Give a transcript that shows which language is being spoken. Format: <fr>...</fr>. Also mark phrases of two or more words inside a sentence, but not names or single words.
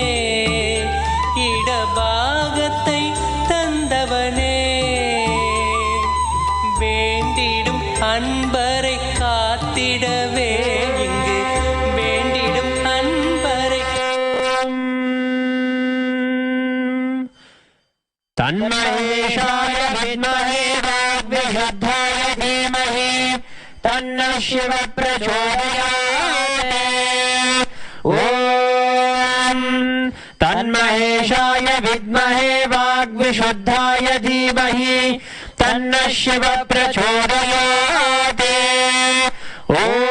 <ta>இடபாகத்தை தந்தவனே வேண்டிடும் அன்பரை காத்திடவே இங்கு வேண்டிடும் அன்பரை</ta> <sa>तन्महेशाय विद्महे वाग्विशुद्धाय धीमहि तन्नः शिव प्रचोदयात् ॐ तन्महेशाय विद्महे वाग्विशुद्धाय धीमहि तन्नः शिव प्रचोदयात् ॐ</sa>